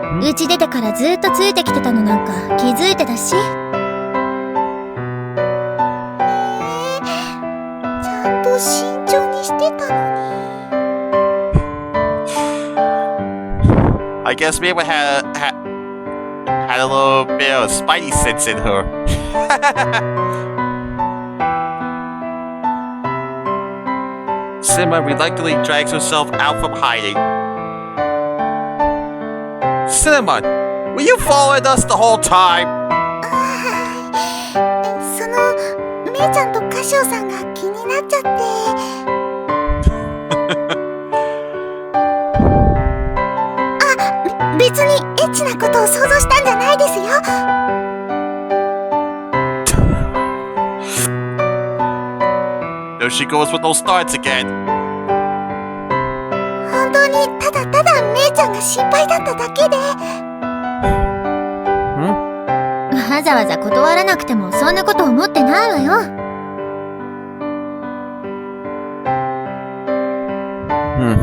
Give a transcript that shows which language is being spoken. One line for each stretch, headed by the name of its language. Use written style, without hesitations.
Japanese: うち出てからずっとついてきてたのなんか気づいてたし。ちゃんと慎重にしてたのに。
English: I guess Maple had a little bit of spidey sense in her. Cinnamon reluctantly drags herself out from hiding. Cinnamon, were you following us the whole time?
Japanese: その、めいちゃんとカシオさんが気になっちゃって。別にエッチなことを想像したんじゃないですよ。
English: There she goes with those starts again.
Japanese: 本当姉ちゃんが心配だっただけで。わざわざ断らなくてもそんなこと思ってないわよ。